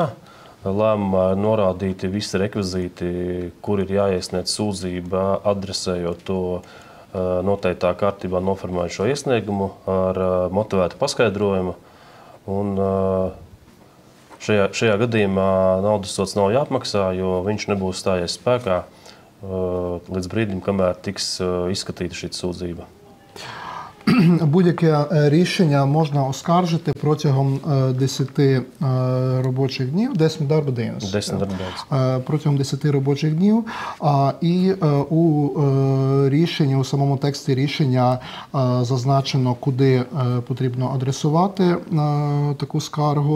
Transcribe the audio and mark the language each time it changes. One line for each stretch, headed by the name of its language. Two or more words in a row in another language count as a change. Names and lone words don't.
Latvian: Lēmumā ir norādīti visi rekvizīti, kur ir jāiesniedz sūdzība, adresējot to noteiktā kārtībā noformējot šo iesniegumu ar motivētu paskaidrojumu. Un šajā gadījumā naudas sods nav jāapmaksā, jo viņš nebūs stājies spēkā līdz brīdim, kamēr tiks izskatīta šī sūdzība.
Ukrainian: Будь-яке рішення можна оскаржити протягом 10 робочих днів, 10 дарбодинів. Протягом 10 робочих днів. І у рішенні, у самому тексті рішення зазначено, куди потрібно адресувати таку скаргу.